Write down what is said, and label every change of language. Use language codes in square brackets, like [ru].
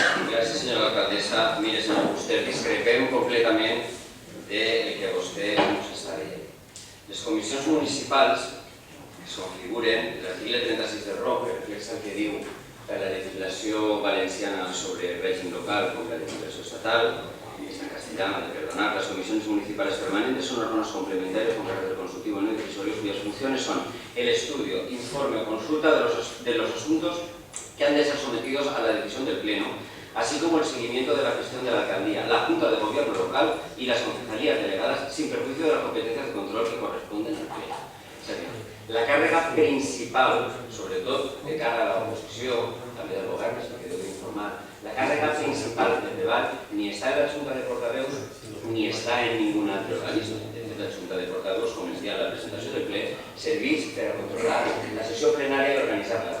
[ca] Gràcies, senyora alcaldessa. Mire, senyor Fuster, discrepem completament del que vostè ens està dient. Les comissions municipals que es configuren, l'article 36 del ROC, que reflexa el que diu la legislació valenciana sobre règim local com la legislació estatal, [es] en castellano, de perdonar, las comisiones municipales permanentes son órganos complementarios con carácter consultivo no decisorios cuyas funciones son el estudio, informe o consulta de los asuntos que han de ser sometidos a la decisión del Pleno, así como el seguimiento de la gestión de la alcaldía, la Junta de Gobierno local y las concejalías delegadas sin perjuicio de las competencias de control que corresponden al Pleno. Es decir, [ca] la càrrega principal, sobretot de cara a l'oposició, també del govern, que deu d'informar, la càrrega principal del debat ni està en la Junta de Portaveus ni està en ningú altre organisme. De fet, la Junta de Portaveus, com ens deia la presentació del ple, serveix per a controlar la sessió plenària i organitzar-la.